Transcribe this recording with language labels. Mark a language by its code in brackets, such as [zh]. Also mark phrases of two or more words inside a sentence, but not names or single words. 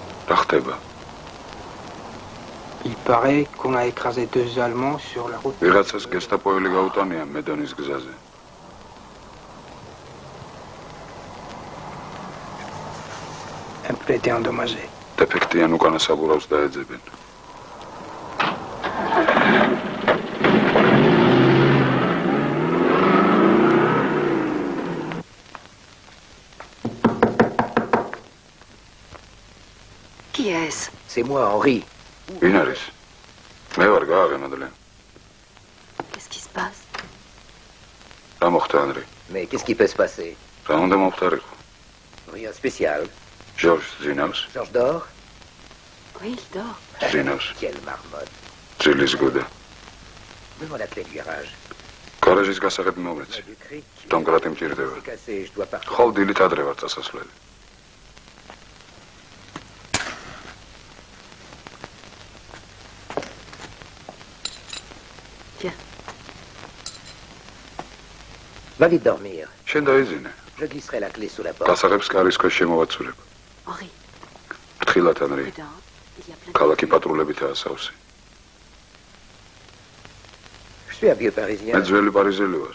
[ka] რა ხდება? [fr] Il paraît qu'on a écrasé 2 Allemands sur la route. [ka] ვიღაცას გესტაპოელი გაუტანია მედონის გზაზე. [fr] Un peu été endommagé. [ka] დეფექტიან უკანა საბურავს დაეძებენ. [fr] Qui est-ce? C'est moi, Henri. [ka] ვინ არის? მე ვარ გააღემადლენ. [fr] Qu'est-ce qui se passe? [ka] რა მოხდა ანრი? [fr] Mais qu'est-ce qui peut se passer? [ka] რა უნდა მომხდარიყო? [fr] Rien de spécial. [ka] Georges ძინავს. [fr] Georges dort? Oui, il dort. [ka] ძინავს. [fr] Quelle marmotte. [ka] ძილის გუდა. [fr] Donne-moi la clé du garage. [ka] გარაჟის გასაღები მომეცი. დამკრატი მჭირდება. [fr] C'est cassé, je dois partir. [ka] ხოლ დილით ადრე ვარ წასასვლელი. [fr] Va vite dormir. [ka] შენ დაიძინე. [fr] Je glisserai la clé sous la porte. [ka] გასაღებს კარის ქვეშ შემოვაცურებ. Henri. ფრთხილად ანრი. [fr] Dedans, il y a plein de... [ka] ქალაქი პატრულებითაა სავსე. [fr] Je suis un vieux parisien. [ka] მე ძველი პარიზელი ვარ.